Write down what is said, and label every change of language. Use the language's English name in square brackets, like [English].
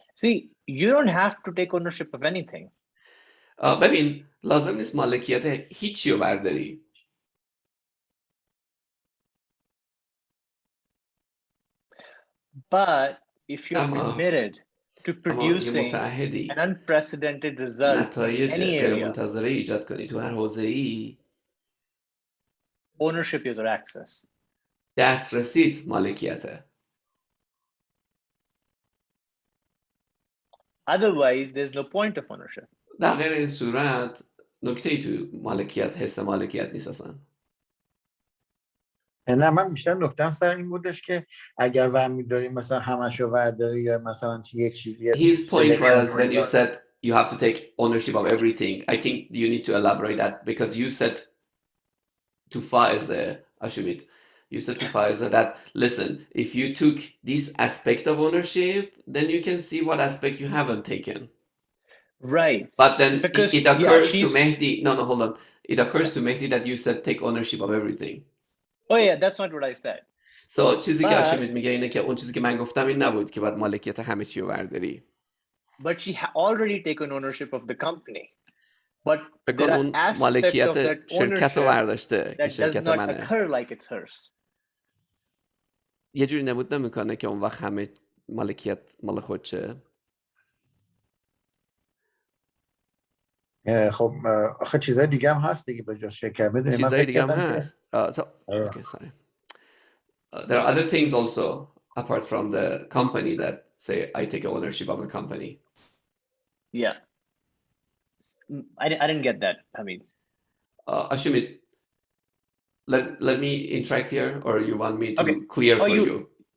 [English] See, you don't have to take ownership of anything. [Persian] ببین لازم نیست مالکیت هیچی رو برداری. [English] But if you're committed to producing an unprecedented result in any area, [Persian] ایجاد کنی تو هر حوزه‌ای، [English] ownership is your access. [Persian] دسترسیت مالکیته. [English] Otherwise, there's no point of ownership. [Persian] در غیر این صورت نکته‌ای تو مالکیت، حس مالکیت نیست اصلا. نه من بیشتر نکته‌ام سر این بودش که اگر ور داری مثلا همشو ور داری یا مثلا یه چیزی. [English] His point was when you said you have to take ownership of everything. I think you need to elaborate that because you said to Faiza, Ashumeet, you said to Faiza that listen, if you took this aspect of ownership, then you can see what aspect you haven't taken. Right. But then it occurs to Mehdi. No, hold on. It occurs to Mehdi that you said take ownership of everything. Oh yeah, that's not what I said. [Persian] So چیزی که اشمیت میگه اینه که اون چیزی که من گفتم این نبود که باید مالکیت همه چی رو برداری. [English] But she already taken ownership of the company. but there are aspects of that ownership that does not occur like it's hers. [Persian] یه جوری نمود نمیکنه که اون وقت همه مالکیت مال خودشه. خب آخه چیزای دیگه هم هست دیگه به جز شرکت بدونی من چیزای دیگه هم هست. [English] Okay, sorry. There are other things also apart from the company that say I take ownership of the company. Yeah. I didn't get that, Hamid. Ashumeet, let me interact here, or you want me to clear for you?